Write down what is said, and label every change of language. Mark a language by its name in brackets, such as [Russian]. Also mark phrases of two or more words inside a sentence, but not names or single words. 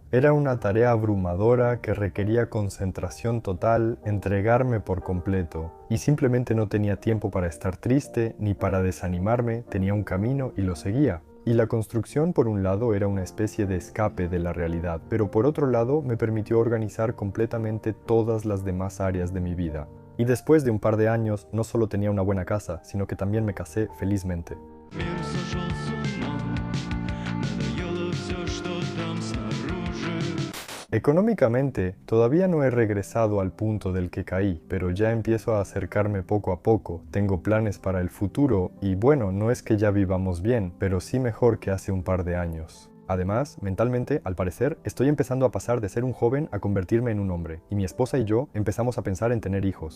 [Spanish] Era una tarea abrumadora que requería concentración total, entregarme por completo, y simplemente no tenía tiempo para estar triste ni para desanimarme, tenía un camino y lo seguía. Y la construcción, por un lado, era una especie de escape de la realidad, pero por otro lado me permitió organizar completamente todas las demás áreas de mi vida. Y después de un par de años, no solo tenía una buena casa, sino que también me casé felizmente. [Russian] Мир сошел с ума, надоело все, что там снаружи. [Spanish] Económicamente, todavía no he regresado al punto del que caí, pero ya empiezo a acercarme poco a poco, tengo planes para el futuro y bueno, no es que ya vivamos bien, pero sí mejor que hace un par de años. Además, mentalmente, al parecer, estoy empezando a pasar de ser un joven a convertirme en un hombre, y mi esposa y yo empezamos a pensar en tener hijos.